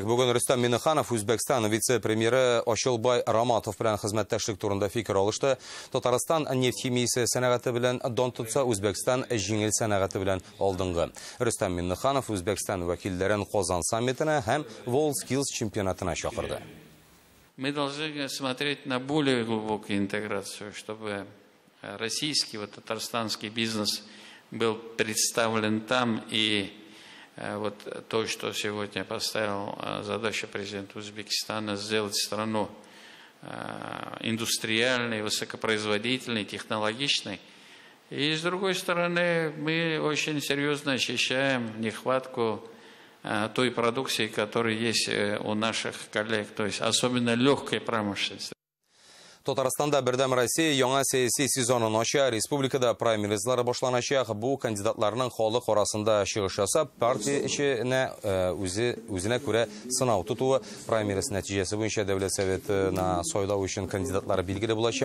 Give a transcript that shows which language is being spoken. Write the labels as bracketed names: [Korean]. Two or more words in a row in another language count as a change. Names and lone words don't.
[Tatar] Бүген Рөстәм Миннеханов Үзбәкстан вице-премьеры Ошылбай Раматов белән хезмәттәшлек турында фикер алышты. Татарстан нефть-химиясе сәнәгате белән дан тотса, Үзбәкстан җиңел сәнәгате белән алдынгы. Рөстәм Миннеханов Үзбәкстан вәкилләрен Казан саммитына һәм WorldSkills чемпионатына чакырды. [Russian] Мы должны смотреть на более глубокую интеграцию, чтобы российский, татарстанский бизнес был представлен там, и вот то, что сегодня поставил задача президента Узбекистана, сделать страну индустриальной, высокопроизводительной, технологичной. И с другой стороны, мы очень серьезно ощущаем нехватку той продукции, которая есть у наших коллег, то есть особенно легкой промышленности. [Tatar] Татарстанда бердәм Россия яңа сәяси сезонын ача, республикада праймеризлар башланачак. Бу кандидатларның халык арасында чыгыш ясап, партия эченә үзенә күрә сынау тотуы. Праймериз нәтиҗәсе буенча Дәүләт Советына сайлау өчен кандидатлар билгеле булачак.